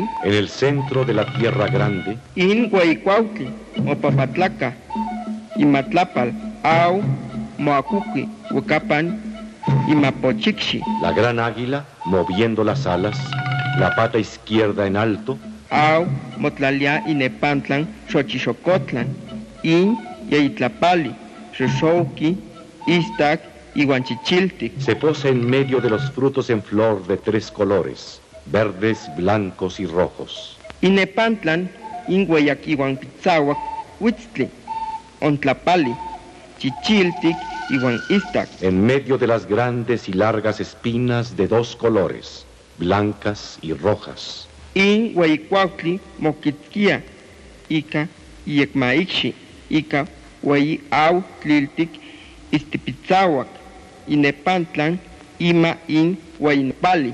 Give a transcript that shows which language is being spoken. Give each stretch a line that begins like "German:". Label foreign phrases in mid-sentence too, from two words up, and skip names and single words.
Spanish: En el centro de la Tierra Grande,
Nahuatl languages: in Huayicuautli, Opapatlaca, Imatlapal, Au, Moacuqui, Huacapan, Imapochixi,
Spanish: la gran águila, moviendo las alas, la pata izquierda en alto,
Nahuatl languages: Au, Motlalia, Inepantlan, Xochixocotlan, in Yayitlapali, Xoxouqui, Istac, Iguanchichiltic,
Spanish: se posa en medio de los frutos en flor de 3 colores, verdes, blancos y rojos.
Nahuatl languages: Inepantlan, in Huayaquihuan Pitzahuac, Huitztli, Ontlapali, Chichiltic, Iguan Istac,
Spanish: En medio de las grandes y largas espinas de 2 colores, blancas y rojas.
Nahuatl languages: in Huayicuautli, Moquitzquia, Ica, Iecmaixi, Ica, Huayi Au, Tliltic, Istipitzahuac, Inepantlan, Ima in Huayinpali,